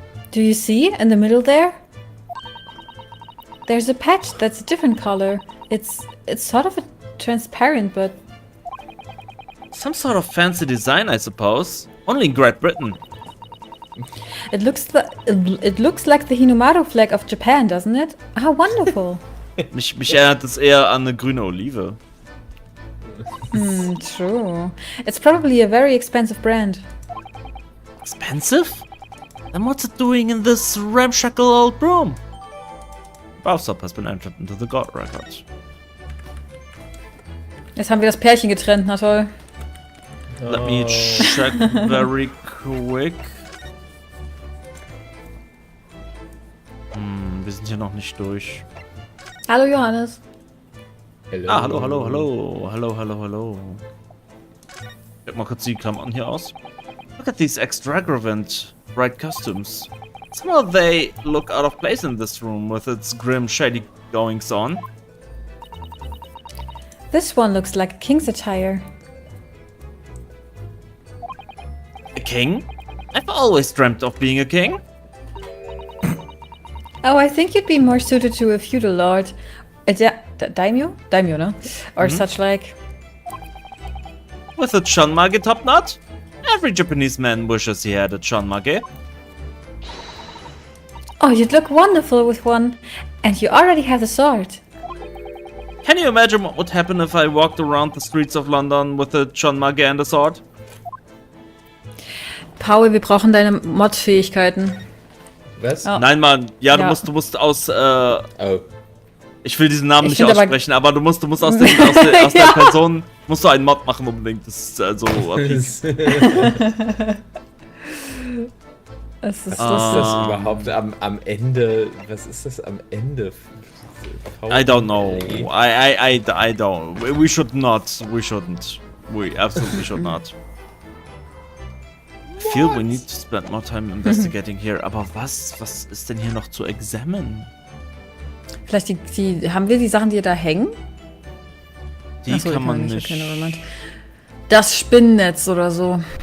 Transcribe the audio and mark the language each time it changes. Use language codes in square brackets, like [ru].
[en] Do you see in the middle there? There's a patch that's a different color. It's sort of a transparent, but Some sort of fancy design, I suppose. Only in Great Britain. it looks like the Hinomaru flag of Japan, doesn't it? How wonderful. [de] Mich erinnert es eher an eine grüne Olive. [en] True. It's probably a very expensive brand. Expensive? Then what's it doing in this ramshackle old room? Bathsub has been entered into the God record. [de] Jetzt haben wir das Pärchen getrennt, na toll. [en] Let me check very quick. [de] Wir sind hier noch nicht durch. Hallo Johannes. [en] Hello. [de] Ah, hallo. Check mal kurz die Klamotten hier aus. [en] Look at these extravagant bright costumes. Somehow they look out of place in this room with its grim, shady goings on. This one looks like a king's attire. A king? I've always dreamt of being a king. Oh, I think you'd be more suited to a feudal lord. A daimyo? Daimyo, no? Or such like. With a chonmage top knot? Every Japanese man wishes he had a chonmage. Oh, you'd look wonderful with one. And you already have the sword. Can you imagine what would happen if I walked around the streets of London with a chonmage and a sword? [de] Paul, wir brauchen deine Mod-Fähigkeiten. Was? Oh. Nein, Mann. Ja, Ja. du musst aus, Oh. ich will diesen Namen Ich nicht find aber- aussprechen, aber du musst aus der Ja. Person, musst du einen Mod machen unbedingt. Das ist so fies. Das ist Was ist das überhaupt am Ende? Was ist das am Ende? [en] I don't know. I don't. We should not. We shouldn't. We absolutely should not. I feel we need to spend more time investigating here. [de] Aber was ist denn hier noch zu examinen? Vielleicht haben wir die Sachen, die da hängen? Die Achso, kann man nicht. [en] Okay, nevermind. [de] Das Spinnennetz oder so.